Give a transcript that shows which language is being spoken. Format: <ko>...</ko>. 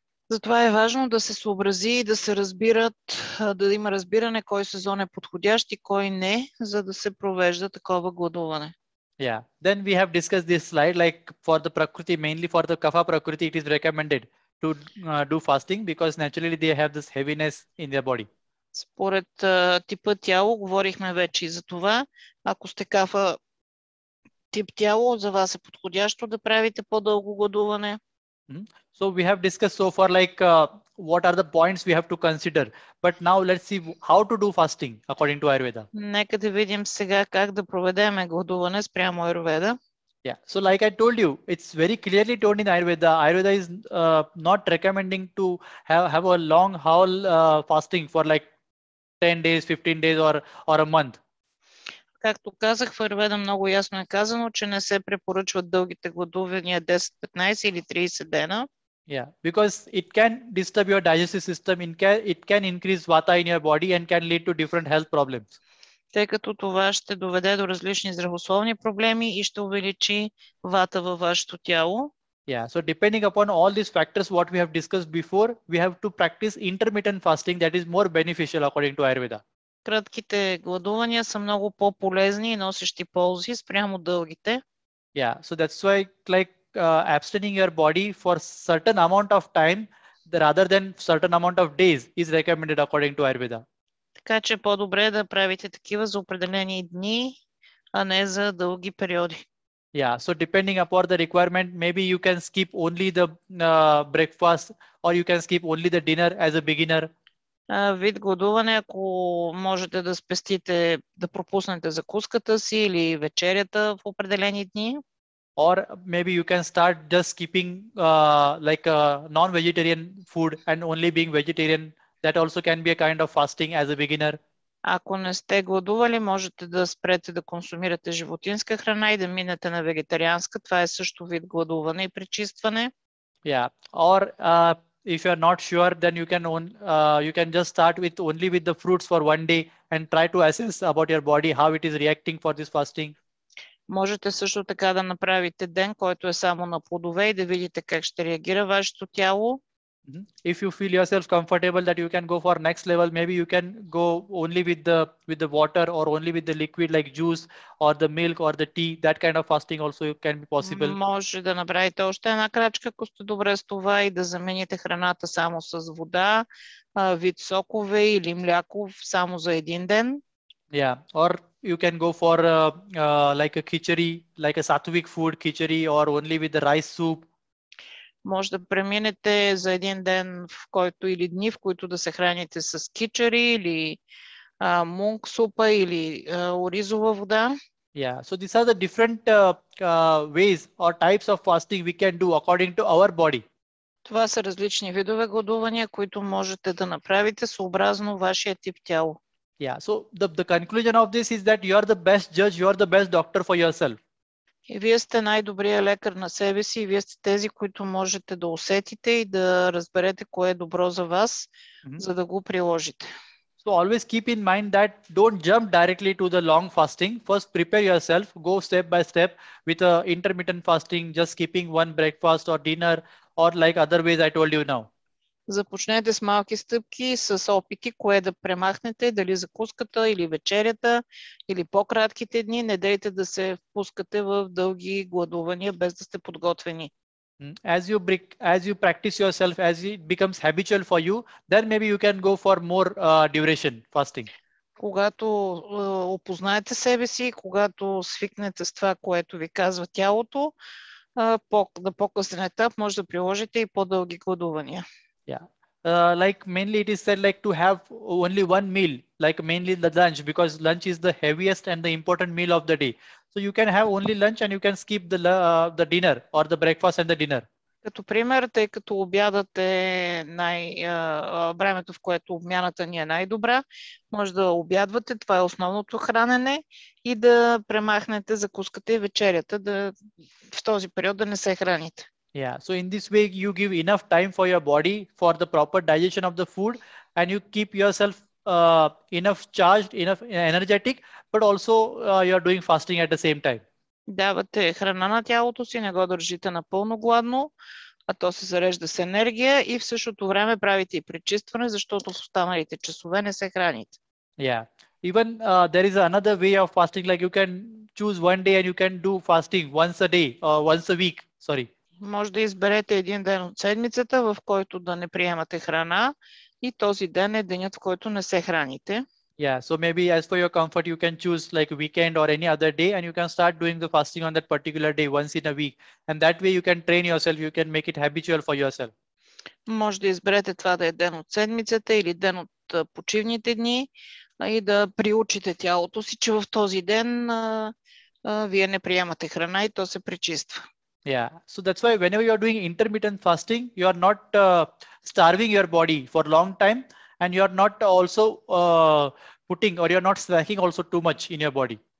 <bg>Затова е важно да се съобрази и да се разбират, да има разбиране кой сезон е подходящ и кой не, за да се провежда такова гладуване.</bg> <en>Yeah. Then we have discussed this slide, like for the Prakriti, mainly for the Kapha Prakriti, it is recommended to do fasting because naturally they have this heaviness in their body.</en> <bg>Според типа тяло, говорихме вече и за това. Ако сте кафа тип тяло, за вас е подходящо да правите по-дълго гладуване.</bg> <en>So we have discussed so far like what are the points we have to consider. But now let's see how to do fasting according to Ayurveda.</en> <bg>Нека да видим сега как да проведеме гладуване спрямо Аюрведа.</bg> <en>Yeah. So like I told you, it's very clearly told in Ayurveda. Ayurveda is not recommending to have a long haul fasting for like 10 days, 15 days or a month.</en> <bg>Както казах, в Аюрведа много ясно е казано, че не се препоръчват дългите гладувания 10, 15 или 30 дена.</bg> <en>Yeah, because it can disturb your digestive system, it can increase vata in your body and can lead to different health problems.</en> <bg>Тъй като това ще доведе до различни здравословни проблеми и ще увеличи вата във вашето тяло.</bg> <en>Yeah, so depending upon all these factors what we have discussed before, we have to practice intermittent fasting that is more beneficial according to Ayurveda.</en> <bg>Кратките гладувания са много по-полезни и носещи ползи спрямо дългите.</bg> <en>Yeah, so that's why like abstaining your body for certain amount of time rather than certain amount of days is recommended according to Ayurveda.</en> <bg>Така че по-добре е да правите такива за определени дни, а не за дълги периоди.</bg> <en>Yeah, so depending upon the requirement, maybe you can skip only the breakfast or you can skip only the dinner as a beginner.</en> <bg>Вид гладуване, ако можете да спестите, да пропуснете закуската си или вечерята в определени дни.</bg> <en>Or maybe you can start just skipping like non-vegetarian food and only being vegetarian. That also can be a kind of fasting as a beginner.</en> <bg>Ако не сте гладували, можете да спрете да консумирате животинска храна и да минете на вегетарианска. Това е също вид гладуване и пречистване.</bg> <en>Yeah. Or if you are not sure, then you can just start with only with the fruits for one day and try to assess about your body how it is reacting for this fasting.</en> <bg>Можете също така да направите ден, който е само на плодове и да видите как ще реагира вашето тяло.</bg> <en>If you feel yourself comfortable that you can go for next level, maybe you can go only with the water or only with the liquid like juice or the milk or the tea. That kind of fasting also can be possible.</en> <bg>Може да направите още една крачка, ако сте добре с това, и да замените храната само с вода, вид сокове или мляко само за един ден.</bg> <en>Yeah, or you can go for like a khichdi, like a sattvic food khichdi, or only with the rice soup.</en> <bg>Може да преминете за един ден, в който или дни, в които да се храните с кичери или мунг супа или оризова вода.</bg> <en>Yeah, so these are the different ways or types of fasting we can do according to our body.</en> <bg>Това са различни видове гладувания, които можете да направите съобразно вашия тип тяло.</bg> <en>Yeah, so the conclusion of this is that you are the best judge, you are the best doctor for yourself.</en> <bg>И вие сте най-добрият лекар на себе си, и вие сте тези, които можете да усетите и да разберете кое е добро за вас, за да го приложите.</bg> <en>So always keep in mind that don't jump directly to the long fasting. First prepare yourself, go step by step with a intermittent fasting, just skipping one breakfast or dinner or like other ways I told you now.</en> <bg>Започнете с малки стъпки, с опити, кое да премахнете, дали закуската или вечерята, или по-кратките дни. Не дейте да се впускате в дълги гладувания, без да сте подготвени.</bg> <en>As you practice yourself, as it becomes habitual for you, then maybe you can go for more duration fasting.</en> <bg>Когато опознаете себе си, когато свикнете с това, което ви казва тялото, на по-късен етап може да приложите и по-дълги гладувания.</bg> <en>Yeah, like mainly it is said like to have only one meal, like mainly the lunch, because lunch is the heaviest and the important meal of the day. So you can have only lunch and you can skip the dinner or the breakfast and the dinner.</en> <bg>Като пример, тъй като обядът е времето, в което обмяната ни е най-добра, може да обядвате, това е основното хранене, и да премахнете закуската и вечерята, в този период да не се храните.</bg> <en>Yeah, so in this way you give enough time for your body for the proper digestion of the food, and you keep yourself enough charged, enough energetic, but also you are doing fasting at the same time.</en> <bg>Давате храна на тялото си, не го държите напълно гладно, а то се зарежда с енергия, и в същото време правите и пречистване, защото в останалите часове не се храните.</bg> <en>Yeah, even there is another way of fasting, like you can choose one day and you can do fasting once a day or once a week. Sorry.</en> <bg>Може да изберете един ден от седмицата, в който да не приемате храна, и този ден е денят, в който не се храните.</bg> <en>Yeah, so maybe as for your comfort, you can choose like a weekend or any other day, and you can start doing the fasting on that particular day once in a week. And that way you can train yourself, you can make it habitual for yourself.</en> <bg>Може да изберете това да е ден от седмицата или ден от почивните дни, и да приучите тялото си, че в този ден вие не приемате храна и то се пречиства.</bg> <en>Yeah, so that's why whenever you are doing intermittent fasting, you are not starving your body for a long time, and you are not also putting, or you are not snacking also too much in your body.</en>